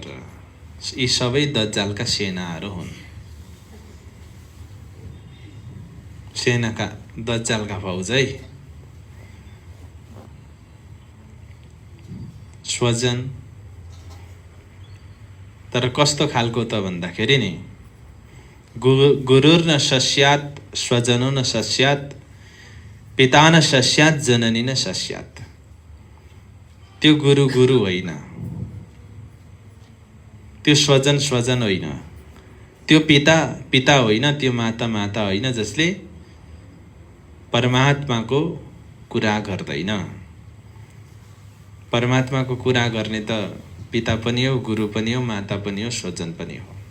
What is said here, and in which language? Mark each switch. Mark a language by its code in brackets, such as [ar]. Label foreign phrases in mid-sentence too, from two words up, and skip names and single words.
[ne] यी सबै दज्जालका सेनाहरू हुन्। सेनाका दज्जालका फौजै। स्वजन तर कस्तो खालको त भन्दाखेरि नि, [sa] गुरुर न सस्यात् स्वजनो न सस्यात्, पिता न सस्यात् जननी न सस्यात्। [ne] त्यो गुरु गुरु होइन, त्यो स्वजन स्वजन होइन, त्यो पिता पिता होइन, त्यो माता माता होइन, जसले परमात्माको कुरा गर्दैन। परमात्माको कुरा गर्ने त पिता पनि हो, गुरु पनि हो, माता पनि हो, स्वजन पनि हो।